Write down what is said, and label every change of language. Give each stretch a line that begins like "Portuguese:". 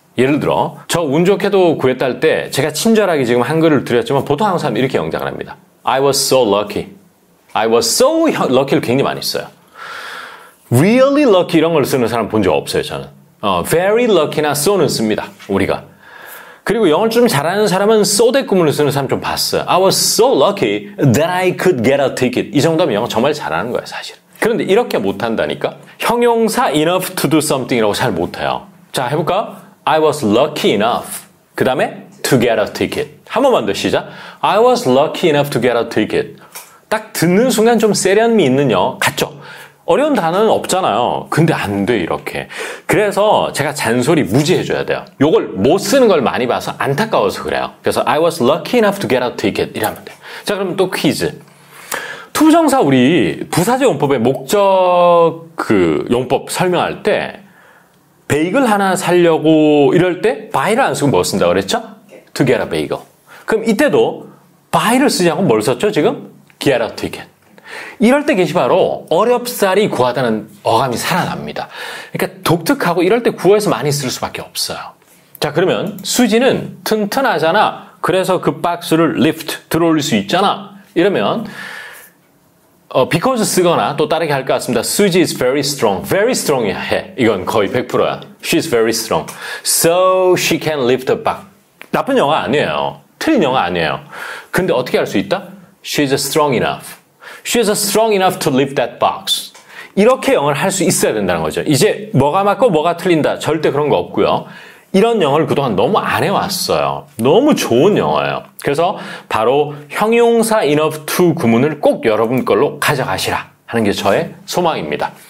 Korean: 예를 들어 저 운 좋게도 구했다 할 때 제가 친절하게 지금 한글을 드렸지만 보통 한국 사람은 이렇게 영작을 합니다.
English: I was so lucky. I was so lucky
Korean: 를 굉장히 많이 써요.
English: Really lucky
Korean: 이런 걸 쓰는 사람 본 적 없어요. 저는. Very lucky나 so는 씁니다. 우리가. 그리고 영어를 좀 잘하는 사람은 so 대구문을 쓰는 사람 좀 봤어요.
English: I was so lucky that I could get a ticket.
Korean: 이 정도면 영어 정말 잘하는 거예요, 사실. 그런데 이렇게 못한다니까? 형용사 enough to do something이라고 잘 못해요. 자, 해볼까?
English: I was lucky enough.
Korean: 그 다음에
English: to get a ticket.
Korean: 한 번만 더 시작.
English: I was lucky enough to get a ticket.
Korean: 딱 듣는 순간 좀 세련미 있는 영어 같죠? 어려운 단어는 없잖아요. 근데 안 돼, 이렇게. 그래서 제가 잔소리 무지 해줘야 돼요. 요걸 못 쓰는 걸 많이 봐서 안타까워서 그래요. 그래서
English: I was lucky enough to get a ticket.
Korean: 이러면 돼요. 자, 그러면 또 퀴즈. 투부정사 우리 부사적 용법의 목적 용법 설명할 때 베이글 하나 사려고 이럴 때 buy를 안 쓰고 뭐 쓴다고 그랬죠?
English: To get a bagel.
Korean: 그럼 이때도 buy를 쓰지 않고 뭘 썼죠, 지금?
English: Get a ticket.
Korean: 이럴 때 게시바로 어렵사리 구하다는 어감이 살아납니다. 그러니까 독특하고 이럴 때 구어에서 많이 쓸 수밖에 없어요. 자, 그러면 수지는 튼튼하잖아. 그래서 그 박스를 lift, 들어올릴 수 있잖아. 이러면 because 쓰거나 또 다르게 할 것 같습니다.
English: 수지 is very strong. very strong
Korean: 해. 이건 거의 100%야.
English: She's very strong. So she can lift a box.
Korean: 나쁜 영어 아니에요. 틀린 영어 아니에요. 근데 어떻게 할 수 있다?
English: She's strong enough. She's strong enough to lift that box.
Korean: 이렇게 영어를 할 수 있어야 된다는 거죠. 이제 뭐가 맞고 뭐가 틀린다. 절대 그런 거 없고요. 이런 영어를 그동안 너무 안 해왔어요. 너무 좋은 영어예요. 그래서 바로 형용사 enough to 구문을 꼭 여러분 걸로 가져가시라 하는 게 저의 소망입니다.